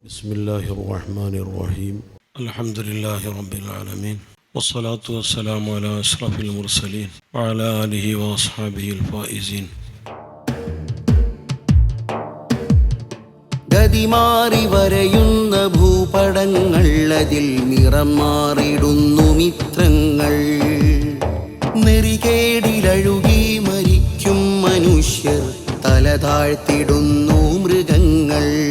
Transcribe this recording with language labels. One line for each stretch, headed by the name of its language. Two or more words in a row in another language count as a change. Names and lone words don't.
Arabic: بسم الله الرحمن الرحيم الحمد لله رب العالمين والصلاة والسلام على أشرف المرسلين وعلى آله وأصحابه الفائزين.
Malayalam: ഗതിമാറി വരയുന്ന ഭൂപടങ്ങൾ, അതിൽ നിറം മാറിടുന്നു മിത്രങ്ങൾ. നെറികേടിലഴുകി മരിക്കും മനുഷ്യർ, തല താഴ്ത്തിടുന്നു മൃഗങ്ങൾ.